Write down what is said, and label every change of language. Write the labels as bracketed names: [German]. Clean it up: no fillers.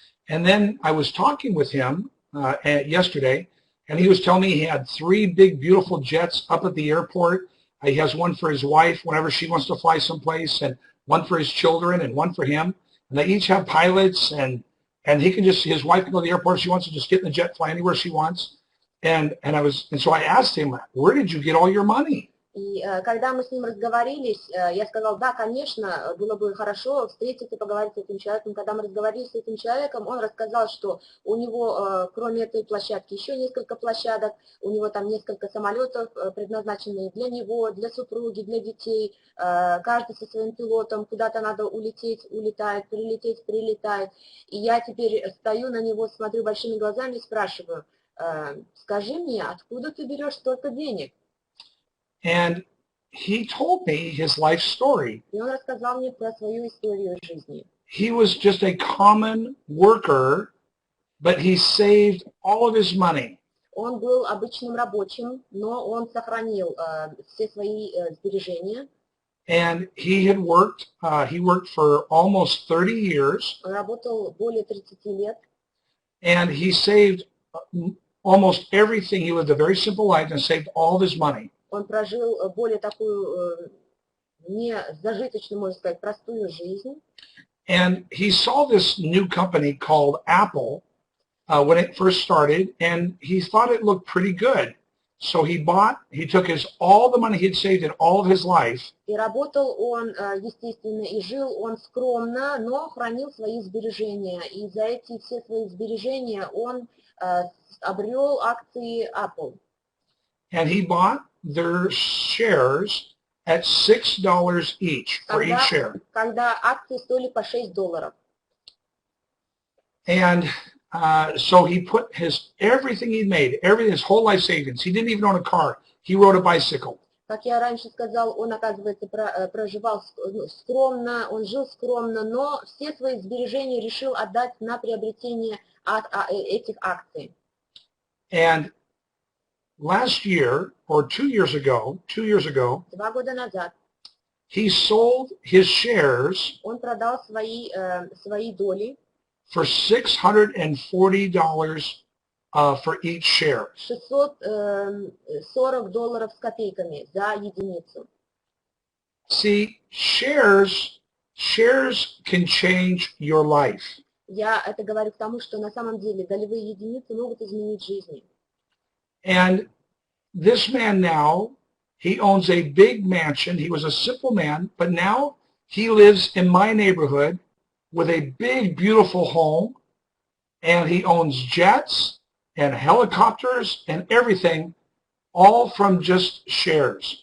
[English] And then I was talking with him yesterday, and he was telling me he had 3 big, beautiful jets up at the airport. He has one for his wife whenever she wants to fly someplace, and one for his children, and one for him. And they each have pilots, and he can his wife can go to the airport if she wants to just get in the jet, fly anywhere she wants. And so I asked him, where did you get all your money? [Russian] И когда мы с ним разговорились, я сказал, да, конечно, было бы хорошо встретиться, поговорить с этим человеком. Когда мы разговаривали с этим человеком, он рассказал, что у него, кроме этой площадки, еще несколько площадок, у него там несколько самолетов, предназначенные для него, для супруги, для детей, каждый со своим пилотом, куда-то надо улететь, улетает, прилететь, прилетает. И я теперь стою на него, смотрю большими глазами и спрашиваю, скажи мне, откуда ты берешь столько денег? [English] And he told me his life story. [Russian] И он рассказал мне про свою историю жизни. [English] He was just a common worker, but he saved all of his money. [Russian] Он был обычным рабочим, но он сохранил все свои сбережения. [English] And he worked for almost 30 years. [Russian] Он работал более 30 лет. [English] And he saved almost everything. He lived a very simple life and saved all of his money. [Russian] Он прожил более такую не зажиточную, можно сказать, простую жизнь. [English] And he saw this new company called Apple when it first started, and he thought it looked pretty good. So he took all the money he had saved in all of his life. [Russian] И работал он, естественно, и жил он скромно, но хранил свои сбережения. И за эти все свои сбережения он обрел акции Apple. [English] And he bought their shares at $6 each for each share. [Russian] Когда акции стоили по $6. [English] And so he put everything he'd made, his whole life savings. He didn't even own a car. He rode a bicycle. [Russian] Как я раньше сказал, он, оказывается, проживал скромно, он жил скромно, но все свои сбережения решил отдать на приобретение этих акций. [English] And last year, or 2 years ago, [Russian] 2 года назад, [English] he sold his shares [Russian] он продал свои доли [English] for $640 for each share. [Russian] $640 с копейками за единицу. [English] See, shares can change your life. [Russian] Я это говорю к тому, что на самом деле долевые единицы могут изменить жизни. [English] And this man now, he owns a big mansion. He was a simple man, but now he lives in my neighborhood with a big, beautiful home, and he owns jets and helicopters and everything, all from just shares.